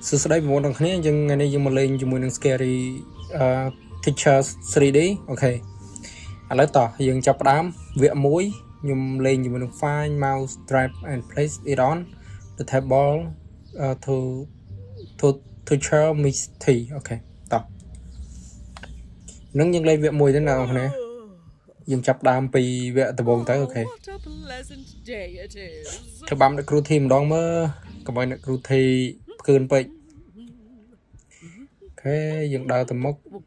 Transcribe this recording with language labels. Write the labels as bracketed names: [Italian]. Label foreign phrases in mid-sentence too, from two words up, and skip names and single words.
[Khmer] សួស្តីបងប្អូនទាំងគ្នាយើងថ្ងៃនេះយើងមកលេងជាមួយនឹង Scary Teachers 3D អូខេឥឡូវតោះយើងចាប់ផ្ដើមវគ្គ1ខ្ញុំលេងជាមួយនឹង [English] Find Mouse Trap and Place it on the table to teacher mystery [Khmer] អូខេតោះនឹងយើងលេងវគ្គ1ទៅណាបងប្អូនយើងចាប់ផ្ដើមពីវគ្គដំបូងទៅអូខេធ្វើបាំអ្នកគ្រូធីម្ដងមើលកុំឲ្យអ្នកគ្រូធីផ្កើនពេកអូខេយើងដើរទៅមុខ